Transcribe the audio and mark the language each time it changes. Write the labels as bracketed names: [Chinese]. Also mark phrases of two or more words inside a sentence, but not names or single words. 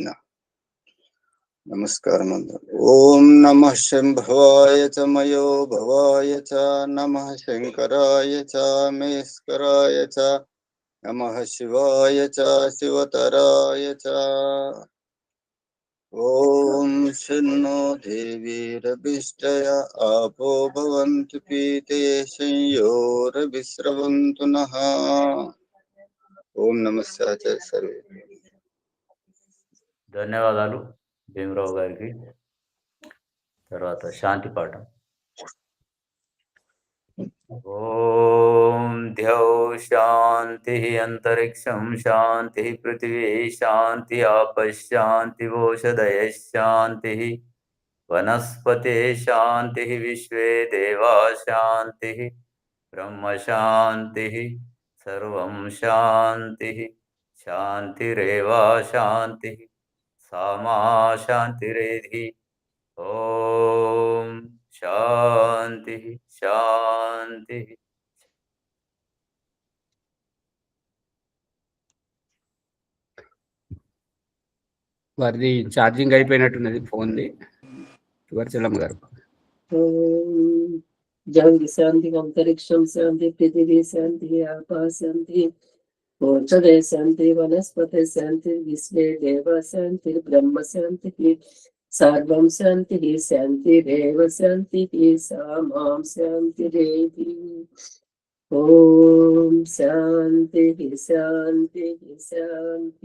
[Sanskrit] नमस्कार मंत्र ओम नमः शंभवाय च मयो भवाय च नमः शंकराय च मेस्कराय च नमः शिवाय च शिवतराय च ओम शन्नो देवीरभिष्टय आपो भवन्तु पीते संयोरभिस्रवन्तु नः। ओम नमस्ते सर्वे। [Telugu] ధన్యవాదాలు భీమరావు గారికి. తర్వాత శాంతి పాఠం. [Sanskrit] ॐ द्यौः शान्तिः अन्तरिक्षं शान्तिः पृथिवी शान्ति आपः शान्तिः ओषधयः शान्तिः वनस्पते शान्तिः विश्वे देवा शान्तिः ब्रह्म शान्तिः सर्वं शान्तिः शान्तिरेव शान्तिः सामा शान्तिरेधि ॐ शान्तिः शान्तिः [Telugu] వారిది ఛార్జింగ్ అయిపోయినట్టున్నది ఫోన్ది. శివచలం గారు. [Sanskrit] ओं जंगि शान्ति अन्तरिक्षं शान्ति पृथिवी शान्ति आपा शान्ति ओषधे शान्ति वनस्पति शान्ति विश्वे देव शान्ति ब्रह्म शान्ति सर्वं शान्ति शान्तिरेव शान्ति सामां शान्तिरेधि ओं शान्ति शान्ति शान्ति.